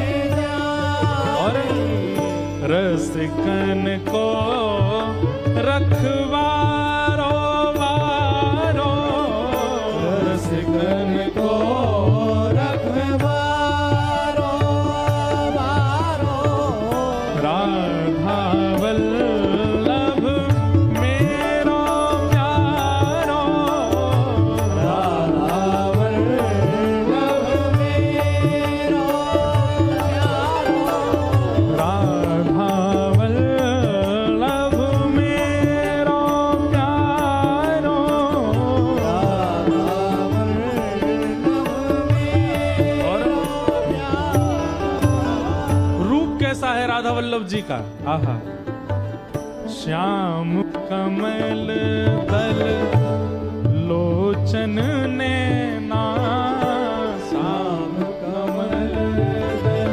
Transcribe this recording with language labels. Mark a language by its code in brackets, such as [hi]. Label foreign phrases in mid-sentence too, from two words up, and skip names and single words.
[bra] और रसिकन को रखवारो वारो, रसिकन को रखवारो वारो। राधा वल्लभ मेरो प्यारो, राधा वल्लभ मेरो प्यारो। राधा वल्लभ मेरो प्यारो। राधा वल्लभ मेरो प्यारो। [hi] रूप कैसा है राधा वल्लभ जी का? [bra] आहा, श्याम कमल दल लोचन नैना, श्याम कमल दल